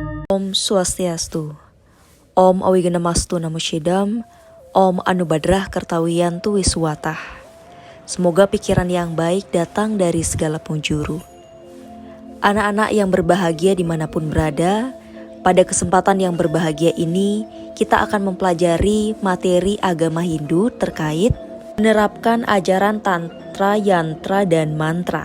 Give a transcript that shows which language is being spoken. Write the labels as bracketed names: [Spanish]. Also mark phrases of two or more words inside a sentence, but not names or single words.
[Sanskrit] Om Swastiastu. Om Awiganamastu Namo Shidam. Om Anubadrah Kertawiyantu Wiswatah. [Indonesian] Semoga pikiran yang baik datang dari segala penjuru. Anak-anak yang berbahagia dimanapun berada, pada kesempatan yang berbahagia ini kita akan mempelajari materi agama Hindu terkait menerapkan ajaran Tantra, Yantra, dan Mantra.